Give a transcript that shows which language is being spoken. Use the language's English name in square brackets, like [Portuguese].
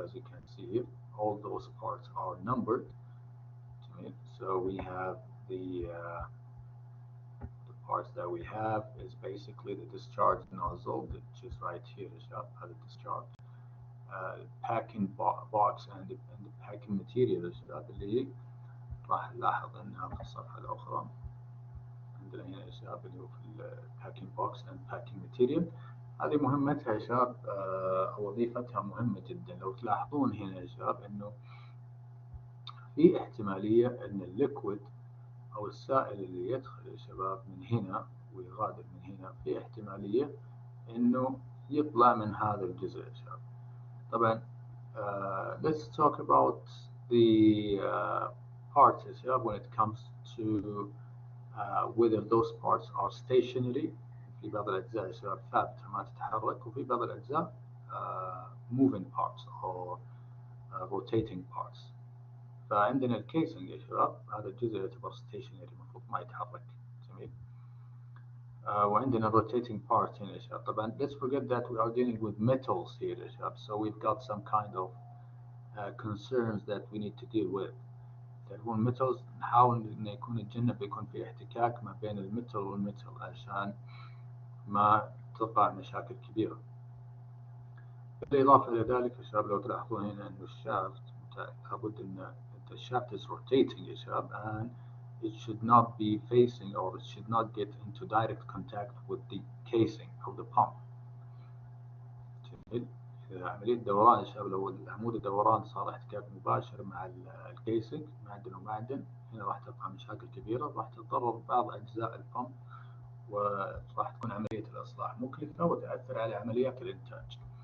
[English] As you can see here, all those parts are numbered. So we have the parts that we have is basically the discharge nozzle, which is right here [Arabic] يا شباب. هذا [English] discharge packing box and the packing material [Arabic] يا شباب اللي راح نلاحظ انها في الصفحة الأخرى. عندنا هنا يا شباب اللي هو في [English] packing box and packing material. [Arabic] هذه مهمتها يا شباب أو وظيفتها مهمة جدا. لو تلاحظون هنا يا شباب إنه في احتمالية إن الليكويد أو السائل اللي يدخل يا شباب من هنا ويغادر من هنا، في احتمالية إنه يطلع من هذا الجزء يا شباب. طبعا [English] let's talk about the parts [Arabic] يا شباب [English] when it comes to whether those parts are stationary. [Arabic] في بعض الأجزاء يا شباب ثابتة ما تتحرك، وفي بعض الأجزاء [English] moving parts or rotating parts. [Arabic] فعندنا الكيسنج يا شباب، هذا الجزء يعتبر stationary المفروض ما يتحرك. جميل. وعندنا rotating part هنا يا شباب. طبعا [English] let's forget that we are dealing with metals here [Arabic] يا شباب, [English] so we've got some kind of concerns that we need to deal with. [Arabic] تكون metals نحاول إنه يكون في احتكاك ما بين الميتال والميتال عشان ما تقع مشاكل كبيرة. بالإضافة إلى ذلك يا شباب لو تلاحظون هنا إنه الشافت لابد إن [English] the shaft is rotating [Arabic] يا شباب, [English] and it should not be facing or it should not get into direct contact with the casing of the pump. [Arabic] عملية دوران يا شباب لو العمود الدوران صار احتكاك مباشر مع الكيسنج معدن ومعدن, هنا راح تقع مشاكل كبيرة, راح تتضرر بعض أجزاء البمب وراح تكون عملية الإصلاح مكلفة وتأثر على عمليات الإنتاج.